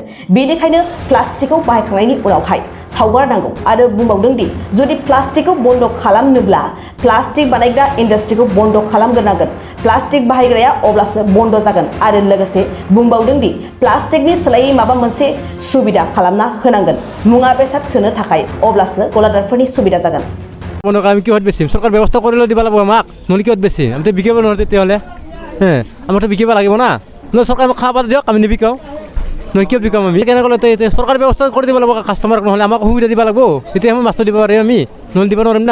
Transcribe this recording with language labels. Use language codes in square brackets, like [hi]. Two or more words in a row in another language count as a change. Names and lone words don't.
[brx] बेनिखायनो प्लास्टिकखौ बाहायखांनायनि उनावहाय सावगारनांगौ आरो बुंबावदों दि जुदि प्लास्टिकखौ बन्द खालामनोब्ला प्लास्टिक बानायग्रा इन्डास्ट्रिखौ बन्द खालामग्रोनांगोन। प्लास्टिक बाहायग्राया अब्लासो बन्द जागोन आरो लोगोसे बुंबावदों दि प्लास्टिकनि सोलायै माबा मोनसे सुबिदा खालामना होनांगोन मुवा बेसाद सोनो थाखाय, अब्लासो गलादारफोरनि सुबिदा जागोन। [as] বন্ধ আমি কিহত বেচিম? চৰকাৰ ব্যৱস্থা কৰিলে দিব লাগিব আমাক, নহ'লে কিহত বেচিম? আমিতো বিকিব নোৱাৰোঁ তেতিয়াহ'লে। আমাৰতো বিকিব লাগিব না, নহ'লে চৰকাৰে আমাক খাব দিয়ক, আমি নিবিকাওঁ, নহয় কিয় বিকাম আমি? কেনেকৈ এতিয়া চৰকাৰে ব্যৱস্থা কৰি দিব লাগিব কাষ্টমাৰক, নহ'লে আমাক সুবিধা দিব লাগিব, তেতিয়া আমি মাছটো দিব পাৰিম আমি, নহ'লে দিব নোৱাৰিম না।